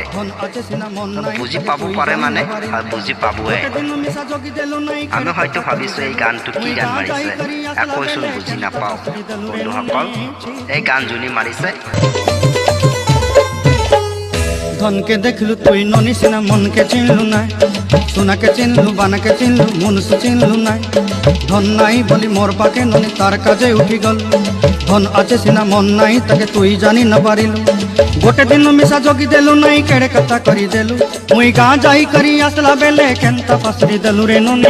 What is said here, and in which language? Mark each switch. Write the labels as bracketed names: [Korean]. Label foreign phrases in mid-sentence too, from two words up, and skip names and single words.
[Assamese] বুজি পাব পাৰে মানে বুজি পাবই। আমি হয়তো ভাবিছোঁ এই গানটো কি গান মাৰিছে, একোচোন বুজি নাপাওঁ। বন্ধুসকল, এই গান যোনে মাৰিছে, [Sambalpuri] ଧନକେ ଦେଖଲୁ ତୁଇ ନନିସିନା, ମନକେ ଚିନଲୁ ନାଇ, ସୁନାକେ ଚିନଲୁ, ବାନାକେ ଚିନଲୁ, ମନୁଷ ଚିନଲୁ ନାଇ। ଧନ ନାଇ ବଲି ମୋର ପାକେ ନନି ତାର କାଜେ ଉଠି ଗଲା, ଧନ ଅଛେ ସିନା ମନ ନାଇ ତାକେ ତୁଇ ଜାନି ନା ପାରିଲୁ। ଗୋଟେ ଦିନ ମିଶା ଜଗି ଦେଲୁ ନାଇ, କେଡେ କଥା କରି ଦେଲୁ, ମୁଇ ଗାଁ ଯାଇ କରି ଆସଲା ବେଲେ କେନ୍ତା ପାସରି ଦେଲୁ ରେ ନନି।